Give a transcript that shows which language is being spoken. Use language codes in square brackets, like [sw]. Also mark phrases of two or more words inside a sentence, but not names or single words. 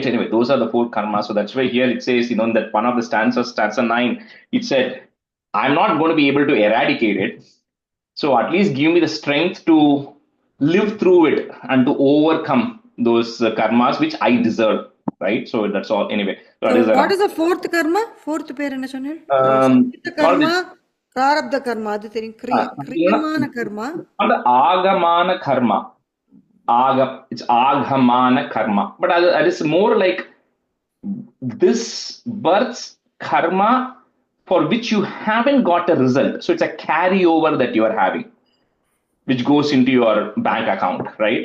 [en] Anyway, those are the 4 karmas. So that's why here it says, in that one of the stanzas, stanza 9, it said, I'm not going to be able to eradicate it. So at least give me the strength to live through it and to overcome those karmas which I deserve, right? So that's all. Anyway, so So what is the 4th karma? [ta] 4th பேர் என்ன சொன்னீர்? [en] karma, prarabdha karma, [ta] அது தெரியும். கிரியமான karma. அந்த ஆகமான karma. [en] It's agamana karma. But that is more like this birth's karma for which you haven't got a result. So it's a carryover that you are having, which goes into your bank account, right?